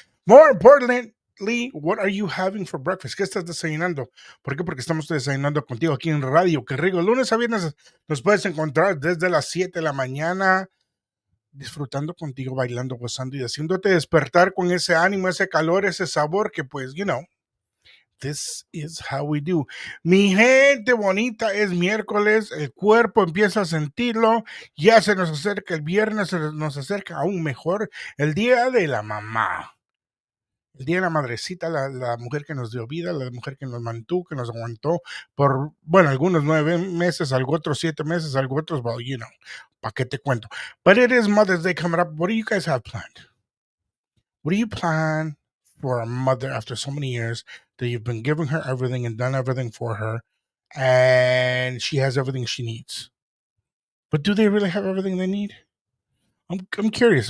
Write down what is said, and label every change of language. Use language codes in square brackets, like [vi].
[en] More importantly, what are you having for breakfast? [es] ¿Qué estás desayunando? ¿Por qué? Porque estamos desayunando contigo aquí en radio. Qué rico. Lunes a viernes nos puedes encontrar desde las 7 de la mañana, disfrutando contigo, bailando, gozando y haciéndote despertar con ese ánimo, ese calor, ese sabor que pues, [en] this is how we do. [es] Mi gente bonita, es miércoles, el cuerpo empieza a sentirlo, ya se nos acerca el viernes, se nos acerca aún mejor el día de la mamá. El día de la madrecita, la mujer que nos dio vida, la mujer que nos mantuvo, que nos aguantó por, bueno, algunos 9 meses, algo otros 7 meses, algo otros, well, ¿para qué te cuento? [en] But it is Mother's Day coming up. What do you guys have planned? What do you plan for a mother after so many years that you've been giving her everything and done everything for her, and she has everything she needs? But do they really have everything they need? I'm curious.